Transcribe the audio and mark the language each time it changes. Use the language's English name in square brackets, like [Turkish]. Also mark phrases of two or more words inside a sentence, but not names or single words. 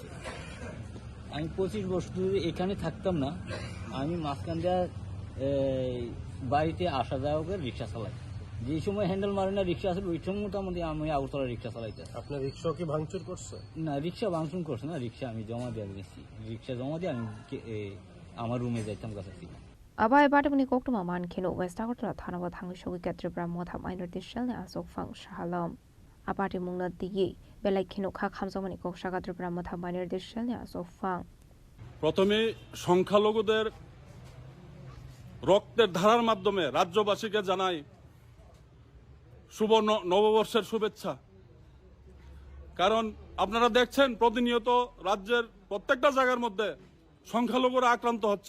[Bangla] আমি 25 বছর ধরে এখানে থাকতাম না, আমি মাঝখান দিয়ে বাড়িতে আসা যাওয়া করে রিক্সা চালাই। যে সময় হ্যান্ডেল মারে না রিক্সা আসলে ওই সময় মোটামুটি আমি আগরতলা রিক্সা চালাইতে। আপনার রিক্সা কি ভাঙচুর করছে? না, রিক্সা ভাঙচুর করছে না, রিক্সা আমি জমা দিয়ে গেছি। রিক্সা জমা দিয়ে আমি আমার রুমে যাইতাম কাছাকাছি। [Kok Borok] Abai Batamani Koktuma Man Kino West Agortla Thanaba Thang Shogi Katribra Motha Minor Dishal Asok Fang Shahalam Apati Mungna Digi Belai Kino Kak Hamzamani Kok Shagatribra Motha Minor Dishal Asok Fang [Bangla] প্রথমে সংখ্যালঘুদের রক্তের ধারার মাধ্যমে রাজ্যবাসীকে জানাই শুভ নববর্ষের শুভেচ্ছা। কারণ আপনারা দেখছেন প্রতিনিয়ত রাজ্যের প্রত্যেকটা জায়গার মধ্যে সংখ্যালঘুরা আক্রান্ত হচ্ছে।